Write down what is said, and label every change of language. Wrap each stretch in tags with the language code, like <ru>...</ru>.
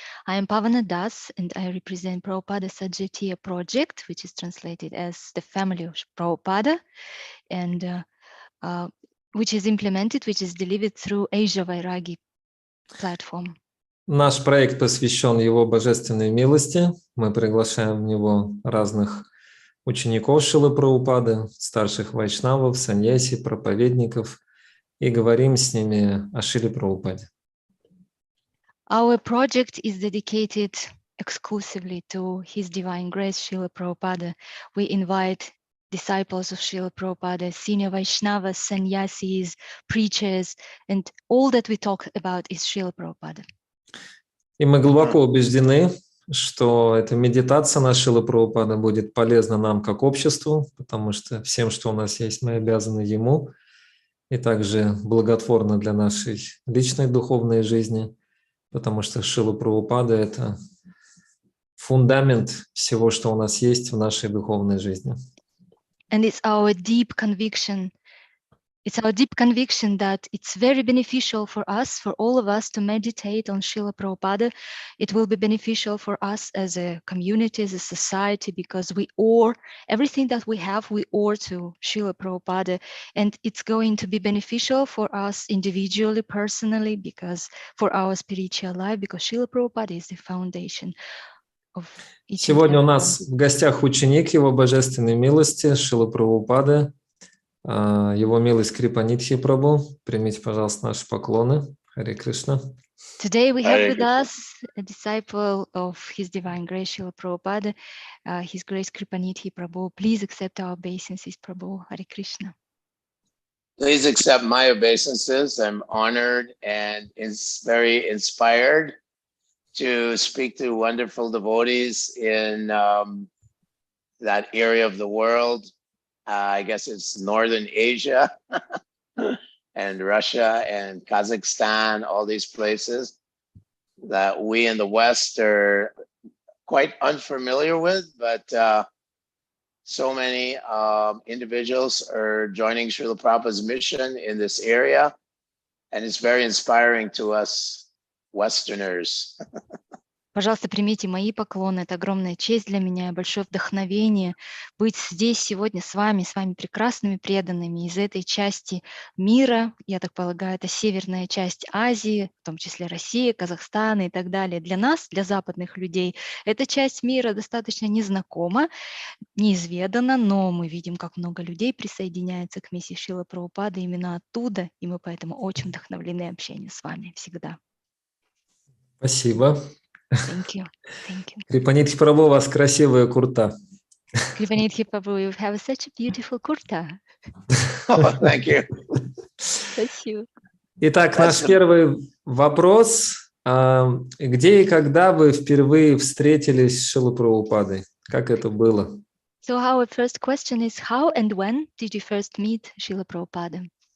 <en>I am Pavana Das, and I represent Prabhupada Sajjatiya project, which is translated as the family of Prabhupada, and which is implemented, which is delivered through Asia Vairagi platform.</en> <ru>Наш проект посвящен его божественной милости. Мы приглашаем в него разных учеников Шрилы Прабхупады, старших вайшнавов, саньяси, проповедников, и говорим с ними о Шриле Прабхупаде.</ru> <en>Our project is dedicated exclusively to His Divine Grace, Srila Prabhupada. We invite disciples of Srila Prabhupada, senior Vaishnavas, sannyasis, preachers, and all that we talk about is Srila Prabhupada.</en> <ru>И мы глубоко убеждены, что эта медитация на Шрилу Прабхупада будет полезна нам как обществу, потому что всем, что у нас есть, мы обязаны Ему, и также благотворно для нашей личной духовной жизни, потому что Шрила Прабхупада – это фундамент всего, что у нас есть в нашей духовной жизни.</ru> <en>And it's our deep conviction that it's very beneficial for us, for all of us, to meditate on Srila Prabhupada. It will be beneficial for us as a community, as a society, because we owe everything that we have, we owe to Srila Prabhupada. And it's going to be beneficial for us individually, personally, because for our spiritual life, because Srila Prabhupada is the foundation of each.</en> <ru>Сегодня у нас в гостях ученик Его Божественной милости Шрилы Прабхупады, Его милость Крипанидхи Прабху. Примите, пожалуйста, наши поклоны. Харе Кришна.</ru> <en>Today we have with us a disciple of His Divine Grace, Srila Prabhupada, His Grace Kripanidhki Prabhu. Please accept our obeisances, Prabhu. Hare Krishna. Please accept my obeisances. I'm honored and very inspired to speak to wonderful devotees in that area of the world. I guess it's Northern Asia and Russia and Kazakhstan, all these places that we in the West are quite unfamiliar with, but so many individuals are joining Srila Prabhupada's mission in this area, and it's very inspiring to us Westerners.</en> <ru>Пожалуйста, примите мои поклоны. Это огромная честь для меня и большое вдохновение быть здесь сегодня с вами прекрасными преданными из этой части мира. Я так полагаю, это северная часть Азии, в том числе Россия, Казахстан и так далее. Для нас, для западных людей, эта часть мира достаточно незнакома, неизведана, но мы видим, как много людей присоединяется к миссии Шрилы Прабхупады именно оттуда, и мы поэтому очень вдохновлены общением с вами всегда. Спасибо.</ru> <en>Thank you. Thank you.</en> <ru>Крипанидхи Прабху, у вас красивая курта.</ru> <en>Kripanidhki Prabhu, you have such a beautiful kurta. Oh, thank you.</en> <ru>Спасибо. Итак, наш первый вопрос. Где и когда вы впервые встретились с Шрилой Прабхупадой? Как это было?</ru> <en>So our first question is, how and when did you first meet Srila Prabhupada?</en>